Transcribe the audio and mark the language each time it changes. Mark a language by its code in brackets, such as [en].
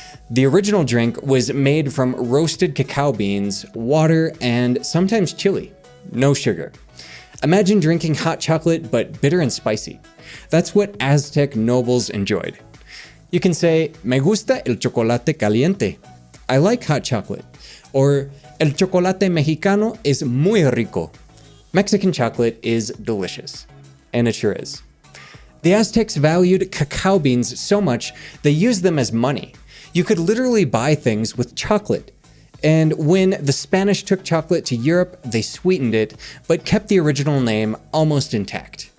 [en] The original drink was made from roasted cacao beans, water, and sometimes chili. No sugar. Imagine drinking hot chocolate, but bitter and spicy. That's what Aztec nobles enjoyed. You can say, [es] me gusta el chocolate caliente. [en] I like hot chocolate. Or, [es] el chocolate mexicano es muy rico. [en] Mexican chocolate is delicious. And it sure is. The Aztecs valued cacao beans so much, they used them as money. You could literally buy things with chocolate. And when the Spanish took chocolate to Europe, they sweetened it, but kept the original name almost intact.